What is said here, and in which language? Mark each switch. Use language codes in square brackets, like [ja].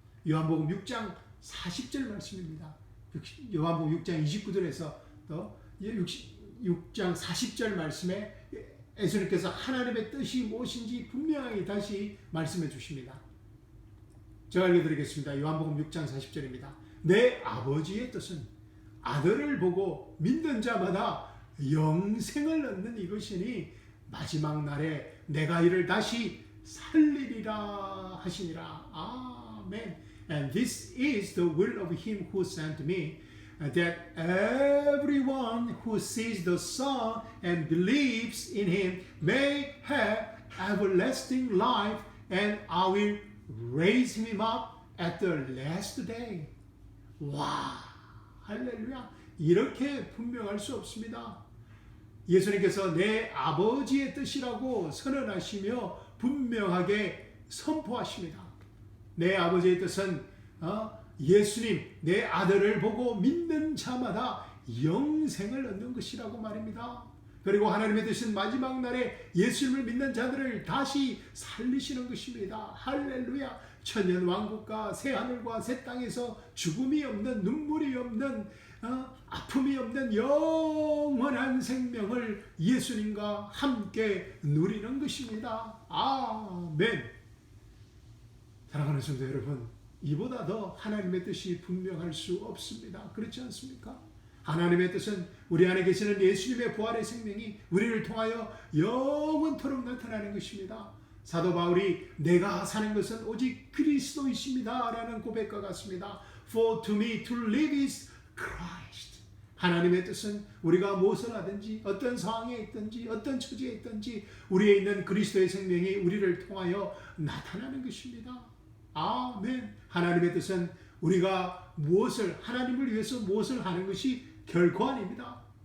[ko] 요한복음 6장 40절 말씀입니다. 요한복음 6장 29절에서 또 6장 40절 말씀에 예수님께서 하나님의 뜻이 무엇인지 분명하게 다시 말씀해 주십니다. 제가 읽어드리겠습니다. 요한복음 6장 40절입니다. 내 아버지의 뜻은 아들을 보고 믿는 자마다 영생을 얻는 이것이니 마지막 날에 내가 이를 다시 살리리라 하시니라. 아멘. [en] And this is the will of him who sent me, that everyone who sees the Son and believes in him may have everlasting life, and I will raise him up at the last day. [ko] 와, 할렐루야. 이렇게 분명할 수 없습니다. 예수님께서 내 아버지의 뜻이라고 선언하시며 분명하게 선포하십니다. 내 아버지의 뜻은 예수님, 내 아들을 보고 믿는 자마다 영생을 얻는 것이라고 말입니다. 그리고 하나님의 뜻은 마지막 날에 예수님을 믿는 자들을 다시 살리시는 것입니다. 할렐루야. 천년 왕국과 새 하늘과 새 땅에서 죽음이 없는, 눈물이 없는, 아픔이 없는 영원한 생명을 예수님과 함께 누리는 것입니다. 아멘. 사랑하는 성도 여러분, 이보다 더 하나님의 뜻이 분명할 수 없습니다. 그렇지 않습니까? 하나님의 뜻은 우리 안에 계시는 예수님의 부활의 생명이 우리를 통하여 영원토록 나타나는 것입니다. 사도 바울이 내가 사는 것은 오직 그리스도이십니다 라는 고백과 같습니다. [en] For to me to live is Christ. [ko] 하나님의 뜻은 우리가 무엇을 하든지 어떤 상황에 있든지 어떤 처지에 있든지 우리에 있는 그리스도의 생명이 우리를 통하여 나타나는 것입니다. 아멘. 하나님의 뜻은 우리가 하나님을 위해서 무엇을 하는 것이 결코 아닙니다.